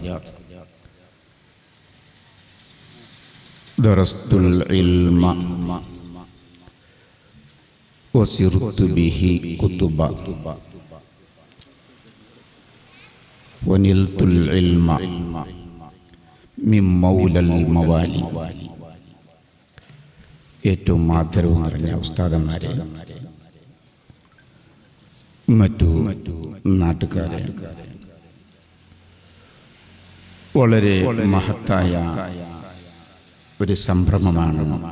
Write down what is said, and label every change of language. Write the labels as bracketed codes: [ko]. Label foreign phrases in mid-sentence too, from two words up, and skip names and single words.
[ar] درست العلم وسرت به كتبا ونلت العلم من مولى الموالي. [ml] ഏറ്റവും ആദരവ് നിറഞ്ഞ ഉസ്താദന്മാരെ, മറ്റു നാട്ടുകാരെ, വളരെ മഹത്തായ ഒരു സംരംഭമാണ്